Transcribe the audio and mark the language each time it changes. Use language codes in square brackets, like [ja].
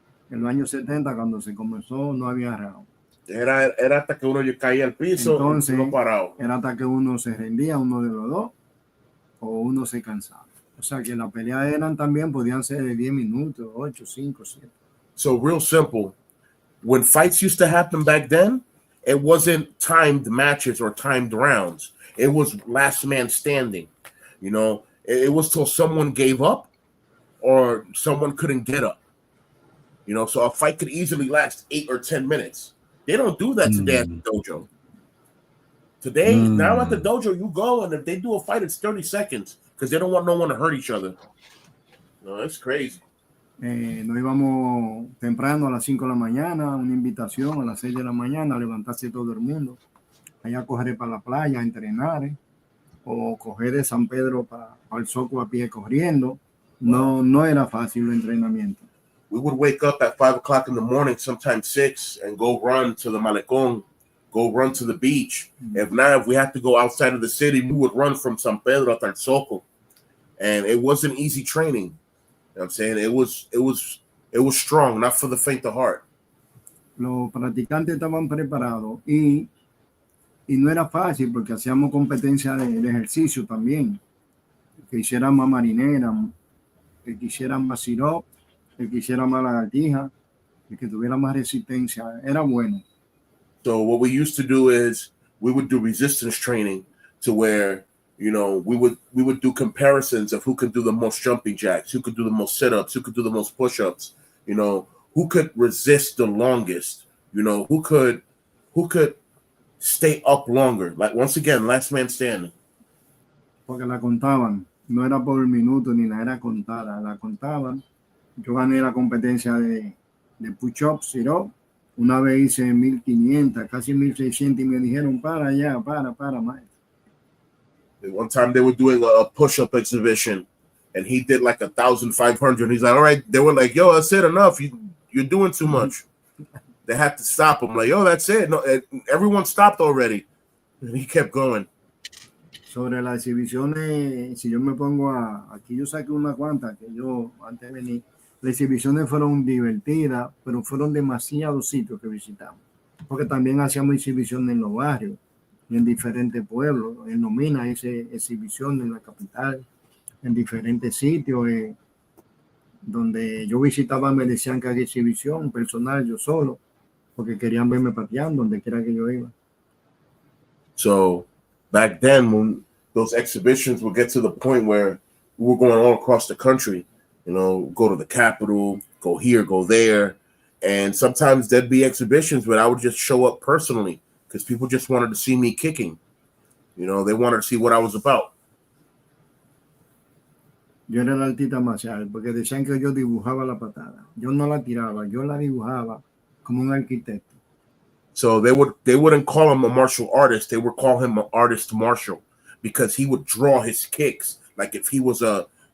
[es] En los años 70, cuando se comenzó, no había round. Era hasta que uno caía al piso. Entonces, y uno parado. Era hasta que uno se rendía, uno de los dos, o uno se cansaba. O sea que las peleas podían ser de 10 minutos, 8, 5, 7. [en] So real simple. When fights used to happen back then, it wasn't timed matches or timed rounds. It was last man standing. You know, it was till someone gave up or someone couldn't get up. You know, so a fight could easily last 8 or 10 minutes. They don't do that today at the dojo. Today, now at the dojo, you go, and if they do a fight, it's 30 seconds because they don't want no one to hurt each other. No, it's crazy. [es] Nos íbamos temprano a las 5 de la mañana, una invitación a las 6 de la mañana, a levantarse todo el mundo, allá a coger para la playa, a entrenar, o coger de San Pedro para el Soco a pie corriendo. No era fácil el entrenamiento. [en] We would wake up at 5 o'clock in the morning, sometimes 6, and go run to the Malecón, go run to the beach. If we had to go outside of the city, we would run from San Pedro to El Soco. And it wasn't easy training. You know what I'm saying? It was strong, not for the faint of heart. [es] Los practicantes estaban preparados y no era fácil porque hacíamos competencia de ejercicio también. El que hiciera más marinera, el que hiciera más sirop, el que hiciera más lagartija, el que tuviera más resistencia, era bueno. [en] So what we used to do is we would do resistance training to where, you know, we would do comparisons of who could do the most jumping jacks, who could do the most sit-ups, who could do the most push-ups, you know, who could resist the longest, you know, who could stay up longer. Like, once again, last man standing. [es] Porque la contaban, no era por minuto ni la era contada, la contaban. Yo gané la competencia de push-ups, sit-up. Una vez hice 1,500, casi 1,600 y me dijeron, para ya, para, maestro. [en] One time they were doing a push-up exhibition and he did like 1,500. He's like, all right. They were like, yo, that's it, enough. You're doing too much. They had to stop him. Like, yo, that's it. No, everyone stopped already. And he kept going. [es] Sobre las exhibiciones, si yo me pongo aquí yo saqué unas cuantas que yo antes de venir. Las exhibiciones fueron divertidas, pero fueron demasiados sitios que visitamos. Porque también hacíamos exhibiciones en los barrios y en diferentes pueblos. En Nomina hice exhibiciones en la capital, en diferentes sitios. Donde yo visitaba me decían que había exhibición personal, yo solo, porque querían verme pateando donde quiera que yo iba. [en] So back then, when those exhibitions would get to the point where we were going all across the country, you know, go to the capital, go here, go there. And sometimes there'd be exhibitions where I would just show up personally because people just wanted to see me kicking. You know, they wanted to see what I was about. [es] Yo era el artista marcial porque decían que yo dibujaba la patada. Yo no la tiraba, yo la dibujaba como un arquitecto. [en] So they wouldn't call him a martial artist. They would call him an artist martial because he would draw his kicks like if he was architect.